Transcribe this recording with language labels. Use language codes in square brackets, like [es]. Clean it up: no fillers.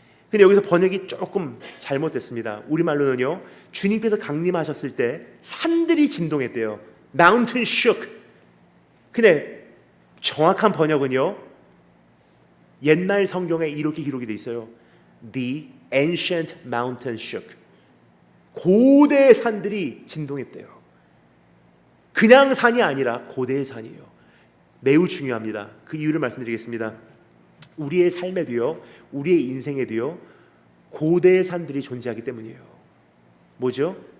[ko] 근데 여기서 번역이 조금 잘못됐습니다. 우리말로는요, 주님께서 강림하셨을 때 산들이 진동했대요. [en] Mountain shook. [ko] 근데 정확한 번역은요, 옛날 성경에 이렇게 기록이 돼 있어요. [en] The ancient mountain shook. [ko] 고대의 산들이 진동했대요. 그냥 산이 아니라 고대의 산이에요. 매우 중요합니다. 그 이유를 말씀드리겠습니다. 우리의 삶에도요, 우리의 인생에도요, 고대의 산들이 존재하기 때문이에요. 뭐죠?